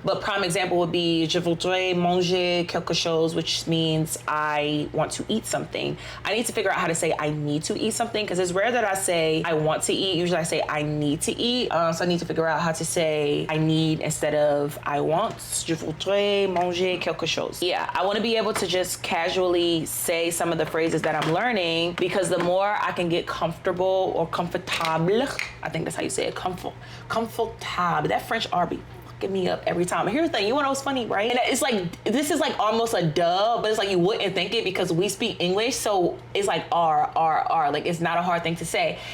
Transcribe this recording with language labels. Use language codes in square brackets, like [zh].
[en] But prime example would be [fr] je voudrais manger quelque chose, [en] which means I want to eat something. I need to figure out how to say I need to eat something, because it's rare that I say I want to eat. Usually I say I need to eat. So I need to figure out how to say I need instead of I want. [fr] Je voudrais manger quelque chose. [en] Yeah, I want to be able to just casually say some of the phrases that I'm learning, because the more I can get comfortable or comfortable, I think that's how you say it, comfortable. That French R be cracking me up every time. And here's the thing, you wanna know what's funny, right? And it's like, this is like almost a duh, but it's like you wouldn't think it because we speak English, so it's like R, like it's not a hard thing to say.